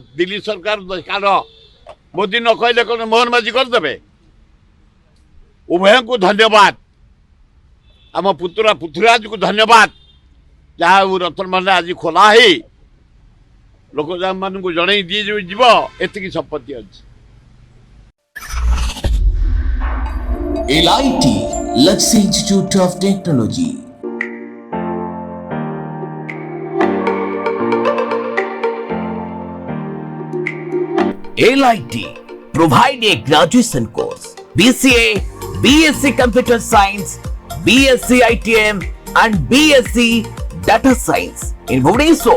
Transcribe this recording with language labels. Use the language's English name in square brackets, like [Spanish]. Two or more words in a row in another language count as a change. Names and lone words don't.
[Odia] ଦିଲ୍ଲୀ ସରକାର କାରଣ ମୋଦି ନ କହିଲେ କ'ଣ ମୋହନ ମାଝୀ କରିଦେବେ? ଉଭୟଙ୍କୁ ଧନ୍ୟବାଦ। ଆମ ପୁତୁରା ପୃଥ୍ୱୀରାଜକୁ ଧନ୍ୟବାଦ। ଯାହା ହଉ ରତ୍ନଭଣ୍ଡାର ଆଜି ଖୋଲା ହେଇ ଲୋକମାନଙ୍କୁ ଜଣେଇ ଯିବ ଏତିକି ସମ୍ପତ୍ତି ଅଛି। [English] LIT Luxury Institute of Technology. LIT provide a graduation course, BCA, BSc Computer Science, BSc ITM and BSc Data Science in Bhubaneswar.